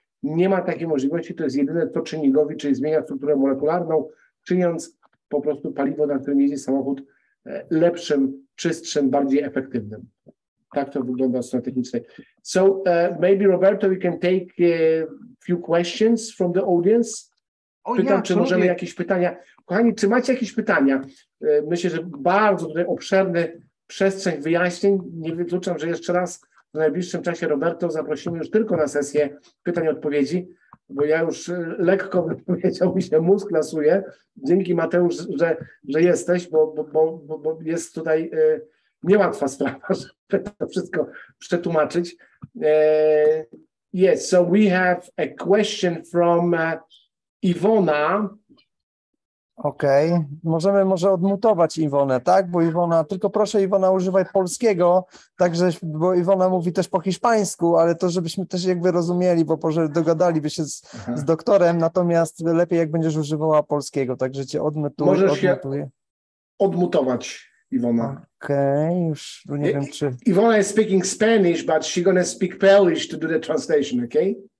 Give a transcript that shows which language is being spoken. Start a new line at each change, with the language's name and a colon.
Polish: Nie ma takiej możliwości, to jest jedyne, co czyni Govi, czyli zmienia strukturę molekularną, czyniąc po prostu paliwo, na którym jeździ samochód, lepszym, czystszym, bardziej efektywnym. Tak to wygląda od strony technicznej.
English: So maybe Roberto, we can take a few questions from the audience.
Polish: Pytam, czy możemy jakieś pytania. Kochani, czy macie jakieś pytania? Myślę, że bardzo tutaj obszerny przestrzeń wyjaśnień. Nie wykluczam, że jeszcze raz w najbliższym czasie Roberto zaprosimy już tylko na sesję pytań i odpowiedzi, bo ja już lekko bym powiedział, mi się mózg lasuje. Dzięki, Mateusz, że jesteś, bo jest tutaj niełatwa sprawa, żeby to wszystko przetłumaczyć.
English: Yes, so we have a question from Iwona.
Polish: Okej, możemy może odmutować Iwonę, tak? Bo Iwona, tylko proszę Iwona, używaj polskiego, także, bo Iwona mówi też po hiszpańsku, ale to żebyśmy też jakby rozumieli, bo może dogadaliby się z doktorem, natomiast lepiej jak będziesz używała polskiego, także cię odmutuję. Możesz się odmutować, Iwona. Okej, już nie wiem czy...
English: Iwona is speaking Spanish, but she's gonna speak Polish to do the translation, okay?